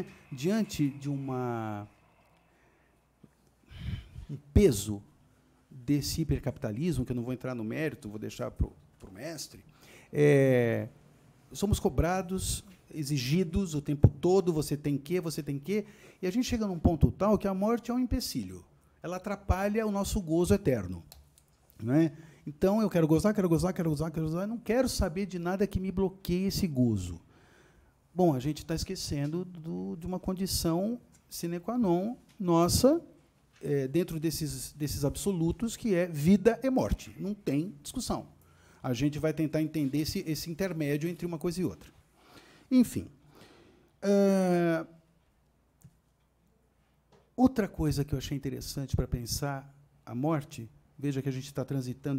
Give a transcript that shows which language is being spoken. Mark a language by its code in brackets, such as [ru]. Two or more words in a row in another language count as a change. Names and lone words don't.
[pt] Diante de um peso desse hipercapitalismo, que eu não vou entrar no mérito, vou deixar para o mestre, somos cobrados, exigidos o tempo todo, você tem que, e a gente chega num ponto tal que a morte é um empecilho. Ela atrapalha o nosso gozo eterno. Não é? Então, eu quero gozar, não quero saber de nada que me bloqueie esse gozo. Bom, a gente está esquecendo de uma condição [la] sine qua non [pt] nossa, dentro desses absolutos, que é vida e morte. Não tem discussão. A gente vai tentar entender esse intermédio entre uma coisa e outra. Enfim. Outra coisa que eu achei interessante para pensar a morte, veja que a gente está transitando